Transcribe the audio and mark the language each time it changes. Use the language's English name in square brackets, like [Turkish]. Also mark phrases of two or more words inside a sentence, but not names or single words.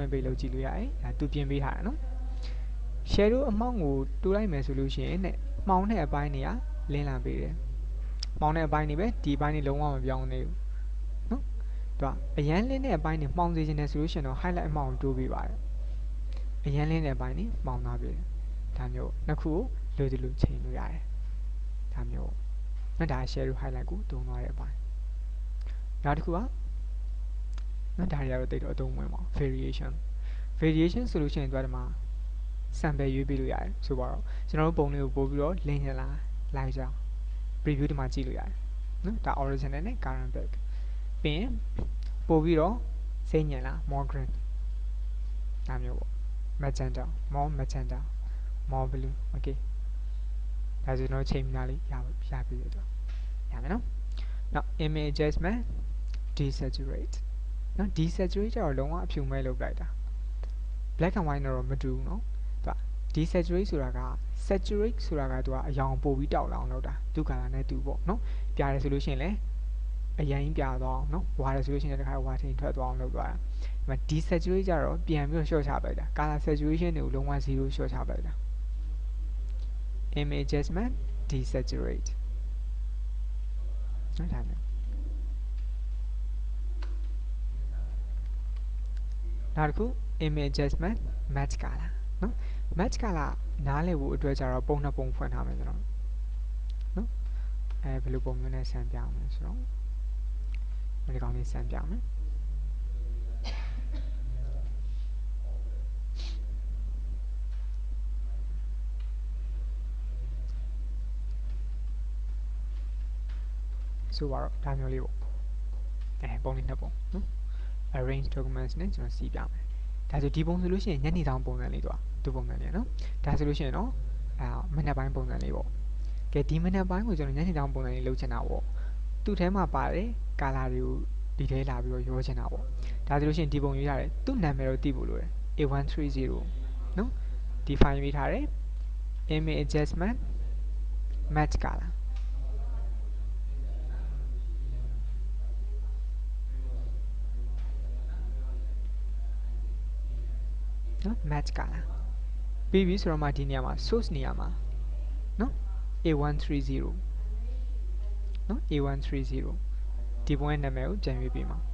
[Burmese] င့်ပေးလို့ကြည့်လို့ရတယ်ဒါသူပြင်ပေးထားတာနော် shadow အမောင်းကိုတိုးလိုက်မယ်ဆိုလို့ရှိရင်မှောင်တဲ့အပိုင်းတွေကလင်းလာပေးတယ်မှောင်တဲ့အပိုင်းတွေပဲဒီအပိုင်းတွေလုံးဝမပြောင်းနေဘူးနော်သူကအရန်လင်းတဲ့အပိုင်းတွေမှောင်စေချင်တယ်ဆိုလို့ရှိရင်တော့ highlight အမောင်းကိုတိုးပေးပါတယ်အရန်လင်းတဲ့အပိုင်းတွေမှောင်သွားပေးတယ်ဒါမျိုးနှစ်ခုကိုလိုလိုချိန်လို့ရတယ်ဒါမျိုးနော်ဒါ [English] shadow highlight [Burmese] ကိုတုံးသွားတဲ့အပိုင်းနောက်တစ်ခုက နော်ဒါတွေကတော့တိတ်တော့အသုံးဝင်ပါ variation ဆိုလို့ရှိရင်သူကဒီမှာ sample ရွေးပေးလို့ရတယ်ဆိုပါတော့ကျွန်တော်တို့ပုံလေးကိုပို့ပြီးတော့ link ရလာလိုက်ကြအောင် preview ဒီမှာကြည့်လို့ရတယ်နော်ဒါ original နဲ့ [English] current back [Burmese] ပြီးရင်ပို့ပြီးတော့စိမ့် ညံလာ [English] more green [Burmese] ဒါမျိုးပေါ့ [English] magenta more blue okay [Burmese] ဒါဆိုကျွန်တော်ချိန်များလေးရပြီတော့ရမယ်နော်နောက် [English] image adjustment desaturate [Burmese] နော် desaturate ကျတော့လုံးဝအဖြူမဲ့လုပ်လိုက်တာ [English] black and white [Burmese] တော့မတူဘူးနော်သူက desaturate ဆိုတာက saturate ဆိုတာကသူကအရောင်ပို့ပြီးတောက်လောင်လုပ်တာသူကလာနဲ့တူပေါ့နော်ပြရတယ်ဆိုလို့ရှိရင်လည်းအရင်ပြသွားအောင်နော်ဝါတယ်ဆိုလို့ရှိရင်တခါဝါထင်ထွက်သွားအောင်လုပ်သွားတာဒီမှာ desaturate ကျတော့ပြန်ပြီးတော့ short ချပလိုက်တာ [English] color saturation [Burmese] တွေကိုလုံးဝ0 short ချပလိုက်တာ [English] image adjustment desaturate [Burmese] နော်ဒါမျိုး နောက်တစ်ခု [English] image adjustment match color [Burmese] နော် [English] match color [Burmese] နားလည်ဖို့အတွက်ကြတော့ပုံနှစ်ပုံဖွင့်ထားမယ်ကျွန်တော်နော်ဘယ်လိုပုံမျိုးနဲ့ဆန်းပြအောင်လဲဆိုတော့ဒီကောင်လေးဆန်းပြမယ်ဆို တော့ဒါမျိုးလေးပေါ့ပုံလေးနှစ်ပုံနော် [English] arrange documents [Burmese] နဲ့ကျွန်တော်စီးပြမယ်ဒါဆိုဒီပုံဆိုလို့ရှိရင်ညနေဆောင်ပုံစံလေးသူပုံစံ လေးနော်ဒါဆိုလို့ရှိရင်တော့မနက်ပိုင်းပုံစံလေးပေါ့ကဲဒီမနက်ပိုင်းကိုကျွန်တော်ညနေဆောင်ပုံစံလေးလုပ်ချင်တာပေါ့သူ့ထဲမှာပါတယ် color တွေကိုဒီထဲလာပြီးတော့ရောချင်တာပေါ့ဒါဆိုလို့ရှိရင်ဒီပုံရွေးထားတယ်သူ့နာမည်တော့သိဖို့လိုတယ် A130 နော်ဒီ file ရွေးထားတယ် [English] image adjustment match color [Burmese] နော် [English] match color [Burmese] ပြီးပြီဆိုတော့မှဒီနေရာမှာ source နေရာမှာနော် A130 နော် A130 ဒီပုံရဲ့နာမည်ကိုပြန်ရွေးပေးမှာ